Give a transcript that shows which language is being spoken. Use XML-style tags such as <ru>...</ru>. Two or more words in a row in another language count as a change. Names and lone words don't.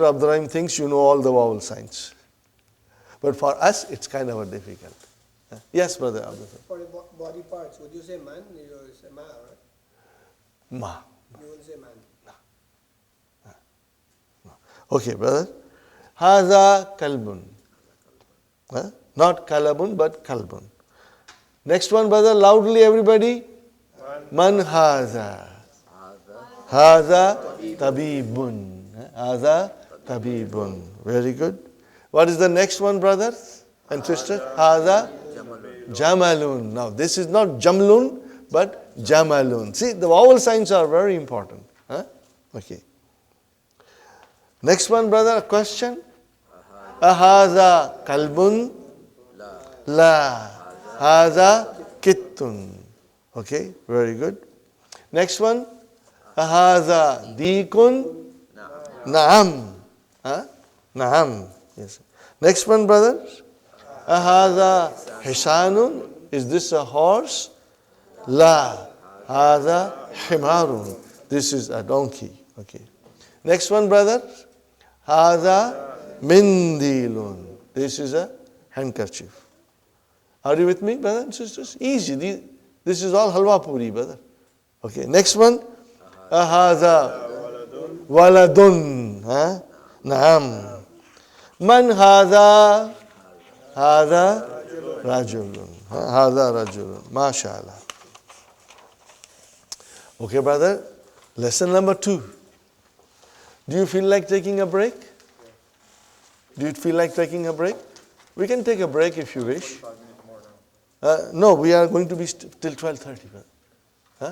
<en>Abdul Rahim thinks you know all the vowel signs. But for us, it's kind of difficult. Yes, brother Abdul Rahim. For the body parts, would you say man? You will say ma, right? Ma. You will say man. Okay, brother.</en> <ar>هذا كلب.</ar> <en>Not kalabun, but kalbun. Next one, brother, loudly everybody.</en> <ar>من هذا. هذا طبيب. هذا طبيب.</ar> <en>Very good. What is the next one, brothers and sisters?</en> <ar>هذا جمل.</ar> <en>Now, this is not jamlun, but jamalun. See, the vowel signs are very important. Okay. Next one, brother, a question.</en> <ar>أهذا كلب؟ لا. هذا قط.</ar> <en>Okay, very good. Next one.</en> <ar>أهذا ديك? نعم. نعم.</ar> <en>Yes. Next one, brother.</en> <ar>أهذا حصان?</ar> <en>Is this a horse?</en> <ar>La. هذا حمار.</ar> <en>This is a donkey. Okay. Next one, brother.</en> <ar>هذا منديل.</ar> <en>This is a handkerchief. Are you with me, brothers and sisters? Easy. This is all</en> <ur>حلوہ پوری,</ur> <en>brother. Okay. Next one.</en> <ar>هذا ولد. نعم. من هذا? هذا رجل. هذا رجل. MashaAllah.</ar> <en>Okay, brother. Lesson number 2. Do you feel like taking a break? Do you feel like taking a break? We can take a break if you wish. No, we are going to be till 12:30.</en>